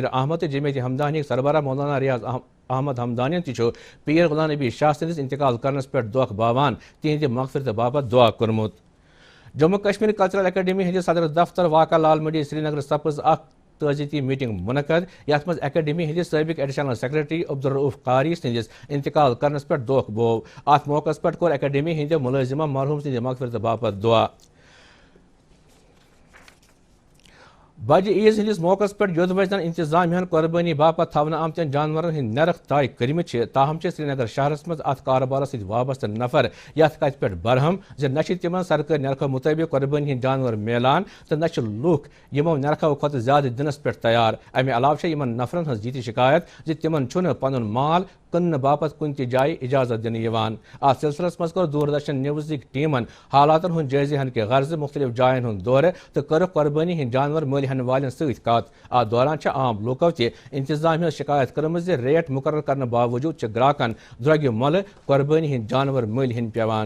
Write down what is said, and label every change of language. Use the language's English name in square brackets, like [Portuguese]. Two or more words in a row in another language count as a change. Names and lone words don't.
[Kashmiri] احمد جمعیت ہمدانی سربراہ مولانا ریاض احمد ہمدانی تہ پیر غلام نبی شاہ سندس انتقال کرنس پہ دکھ باوان تہند مغفرت باپت دعا کورمت جموں کشمیر کلچرل اکیڈمی ہندس صدر دفتر واقع لال منڈی سری نگر سپز اخ تعزیتی میٹنگ منعقد یتھ مز اکیڈمی ہندس سابق ایڈیشنل سیکرٹری عبدالرؤف قاری سندس انتقال کرنس پہ دکھ بوو ات موقع پہ کور اکیڈمی ہند ملازمہ مرحوم سند مغفرت باپت دعا بجہ عیز ہندس موقع پہ یودوجن انتظامیہ قربانی باپت تھونہ آمتین جانورن ہند نرخ طے کرمت تاہم سری نگر شہرس مز ات کاربارس ست وابستہ نفر یتھ کتھ پہ برہم زِ نہ تمن سرکاری نرخو مطابق قربانی ہند جانور میلان تو نہ لوک یمو نرخو کھت زیادہ دنس پہ تیار امہ علاوہ یمن نفرن ہز یہ شکایت زِ تمن چھُنہٕ پنن مال کٕننہٕ باپت کُنہِ تہِ جایہِ اجازت دنہٕ یوان ات سلسلس مز کور دوردرشن نیوزک ٹیمن حالاتن ہند جٲیزٕ ہن کہ غرض مختلف جاین ہند دورٕ تو کٔرٕکھ قربانی ہند جانور مٔلۍ ہن والٮ۪ن سۭتۍ کتھ ات دوران عام لوکو تہِ انتظامیہ شکایت کٔرمٕژ زِ ریٹ مقرر کرنہٕ باوجوٗد چھِ گراکن درٛوگہِ مۄلہٕ قربانی ہند جانور مٔلۍ ہن پیوان